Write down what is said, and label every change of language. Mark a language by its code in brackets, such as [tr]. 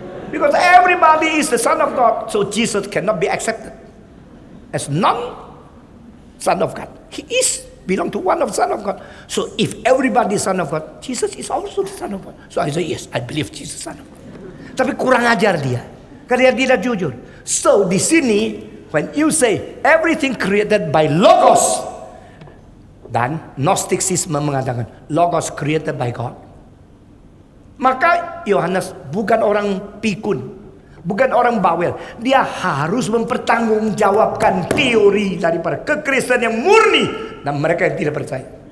[en] Because everybody is the son of God, so Jesus cannot be accepted as non-son of God. He is belong to one of son of God. So if everybody is son of God, Jesus is also the son of God. So I say yes, I believe Jesus son of God. [id] Tapi kurang ajar dia, karena dia tidak jujur. [en] So [id] di sini, [en] when you say everything created by Logos, [id] dan Gnosticism mengatakan [en] Logos created by God. [id] Maka Yohanes bukan orang pikun, bukan orang bawel. Dia harus mempertanggungjawabkan teori daripada kekristenan yang murni dan mereka yang tidak percaya.